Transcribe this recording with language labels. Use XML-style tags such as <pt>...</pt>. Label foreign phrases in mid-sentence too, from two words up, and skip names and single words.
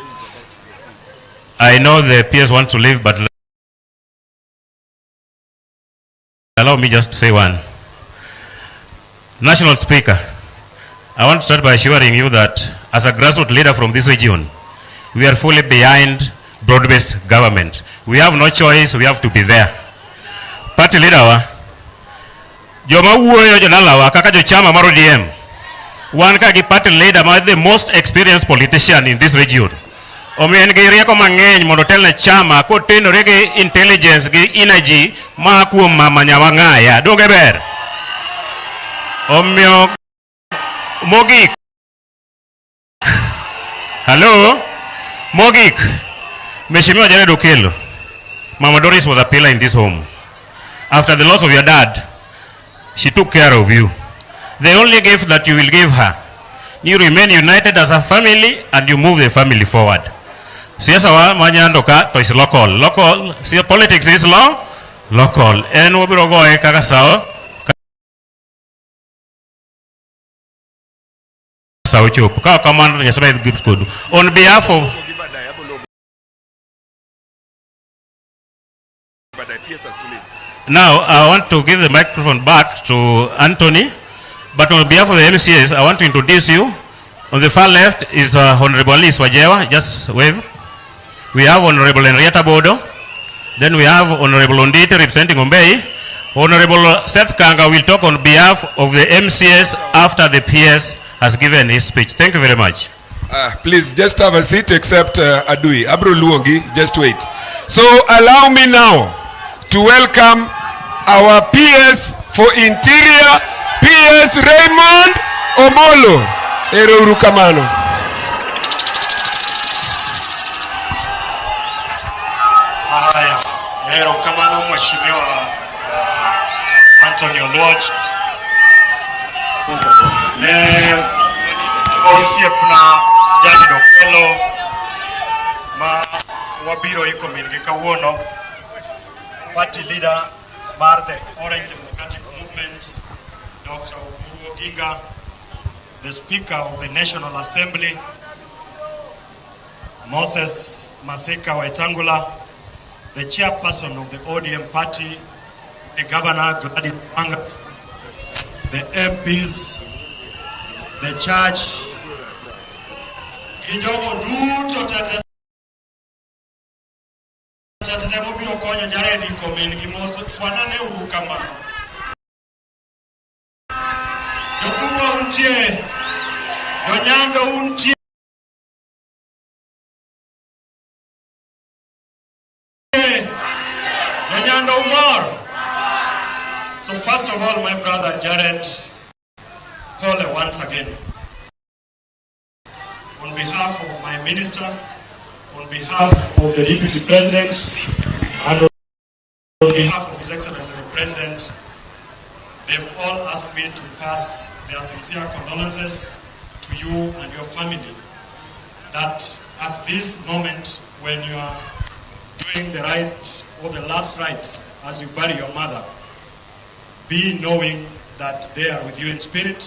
<en>I know the peers want to leave, but allow me just to say one. National Speaker, I want to start by assuring you that as a grassroots leader from this region, we are fully behind broad-based government. We have no choice, we have to be there. Party leader</en> <luo>wa, joma wuoyo jonalawa kaka jochama mar ODM, wan ka gi</luo> <en>party leader</en> <luo>ma</luo> <en>the most experienced politician in this region.</en> <luo>Omiyo en gi rieko mang'eny mondo telne chama kotenore gi intelligence gi energy ma kuom Mama Nyawang'aya. Donge ber? Omiyo mogik. Hello? Mogik. Mheshimiwa Jared Okello.</luo> <en>Mama Doris was a pillar in this home. After the loss of your dad, she took care of you. The only gift that you will give her, you remain united as a family and you move the family forward.</en> <luo>Siasa wa Nyando ka to</luo> <en>is local. Local, see politics is local.</en> <luo>En wabiro goe kaka sao chup. Ka command Nyasaye gives good.</luo> <en>On behalf of now, I want to give the microphone back to Anthony, but on behalf of the MCAs, I want to introduce you. On the far left is Honorable Alice Wajewa, just wave. We have Honorable Henrietta Bodo. Then we have Honorable Ondite representing Ombei. Honorable Seth Kanga will talk on behalf of the MCAs after the PS has given his speech. Thank you very much. Please just have a seat except Adui.</en> <luo>Abro Luongi,</luo> <en>just wait. So allow me now to welcome our PS for Interior, PS Raymond Omolo.</en> <luo>Ero urukamano. Haya, ero kamano Mheshimiwa Anthony Oluoch. Osiepna Jared Okello ma wabiro iko mingi kawuono.</luo> <en>Party leader mar the Orange Democratic Movement, Dr. Oburu Oginga, the Speaker of the National Assembly, Moses Masika Wetangula, the Chairperson of the ODM Party, the Governor Gladys Wanga, the MPs, the Church,</en> <luo>Kijogo duto tete mobiro konyo Jared iko mingi mos fanane urukama. Jothurwa untie, Nyando untie, Nyando umor.</luo> <en>So first of all, my brother Jared, call once again. On behalf of my minister, on behalf of the Deputy President, and on behalf of His Excellency the President, they've all asked me to pass their sincere condolences to to you and your family that at this moment when you are doing the rites or the last rites as you bury your mother, be knowing that they are with you in spirit.</en>